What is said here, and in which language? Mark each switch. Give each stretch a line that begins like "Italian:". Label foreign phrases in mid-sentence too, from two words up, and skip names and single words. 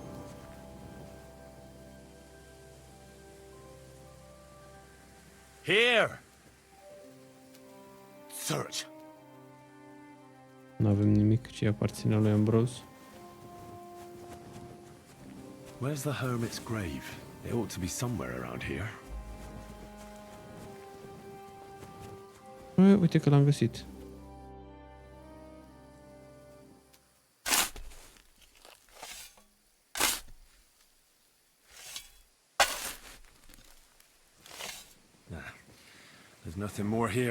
English: Here. Search.
Romanian: Nu avem nimic ce aparține lui Ambrose.
English: Where's the hermit's grave? It ought to be somewhere around here.
Romanian: Uite că l-am găsit.
English: There's nothing more here.